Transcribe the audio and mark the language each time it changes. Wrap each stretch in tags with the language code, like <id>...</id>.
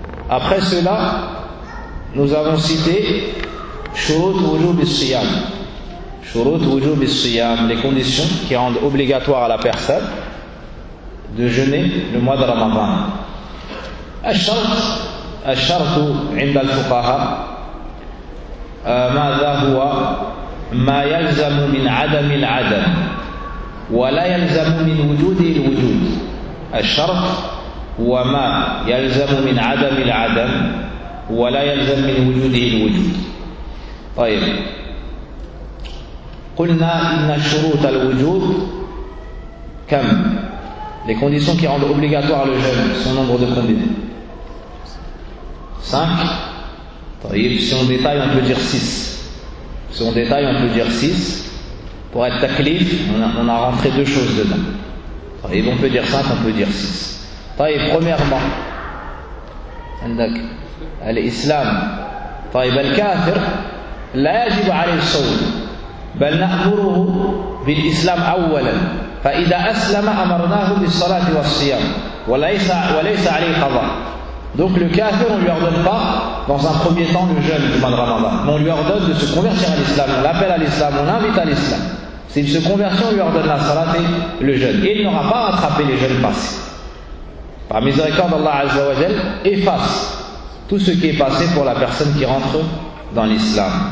<fr>Après cela, nous avons cité shurut wujub al-siyam. Shurut wujub al-siyam, les conditions qui rendent obligatoire à la personne de jeûner le mois de Ramadan.</fr> <ar>Al-shart عند الفقهاء ماذا هو ما يلزم من عدم العدم ولا يلزم من وجود الوجود. الشرط هو ما يلزم من عدم العدم ولا يلزم من وجوده الوجود. طيب قلنا إن شروط الوجود كم؟</ar> <fr>Les conditions qui rendent obligatoire le jeûne, son nombre de conditions. 5. طيب si on détaille on peut dire 6. Si on détaille on peut dire 6. Pour être taklif, on a rentré deux choses dedans. طيب on peut dire 5, on peut dire 6.</fr> <ar>طيب</ar> <fr>premièrement</fr> <ar>عندك الإسلام. طيب الكافر لا يجب عليه الصوم بل نأمره بالإسلام أولا فإذا أسلم أمرناه بالصلاة والصيام وليس عليه قضاء.</ar> <fr>Donc le kafir, on ne lui ordonne pas dans un premier temps le jeûne du mois de Ramadan, mais on lui ordonne de se convertir à l'islam, on l'appelle à l'islam, on l'invite à l'islam. S'il se convertit, on lui ordonne la salat et le jeûne. Et il n'aura pas attrapé les jeûnes passés. Par miséricorde, Allah Azza wa Jal efface tout ce qui est passé pour la personne qui rentre dans l'islam.</fr>